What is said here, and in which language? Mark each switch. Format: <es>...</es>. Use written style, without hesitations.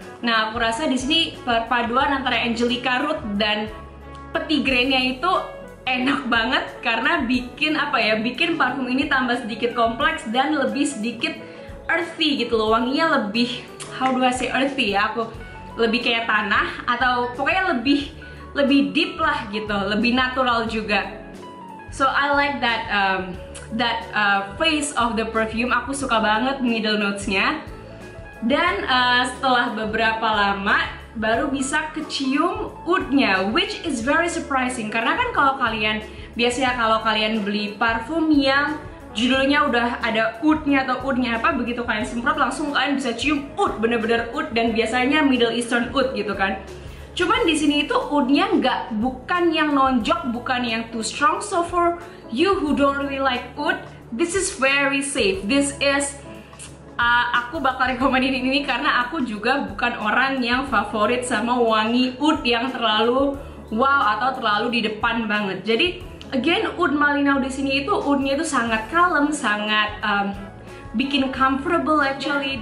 <id>Nah, aku rasa di sini perpaduan antara angelica root dan petitgrainnya itu enak banget karena bikin apa ya, bikin parfum ini tambah sedikit kompleks dan lebih sedikit earthy gitu loh. Wanginya lebih,</id> <en>how do I say earthy</en> <id>ya, aku lebih kayak tanah atau pokoknya lebih deep lah gitu, lebih natural juga.</id> <en>So I like that phase of the perfume.</en> <id>Aku suka banget middle notes-nya. Dan setelah beberapa lama baru bisa kecium oudnya,</id> <en>which is very surprising.</en> <id>Karena kan kalau kalian beli parfum yang judulnya udah ada oudnya atau oudnya apa, begitu kalian semprot langsung kalian bisa cium oud, bener-bener oud, dan biasanya Middle Eastern oud gitu kan. Cuman di sini itu oudnya bukan yang nonjok, bukan yang</id> <en>too strong. So for you who don't really like oud, this is very safe. This is</en> <id>aku bakal rekomenin ini karena aku juga bukan orang yang favorit sama wangi oud yang terlalu wow atau terlalu di depan banget. Jadi again, oud Malinau di sini itu oudnya itu sangat kalem, sangat bikin comfortable actually.</id>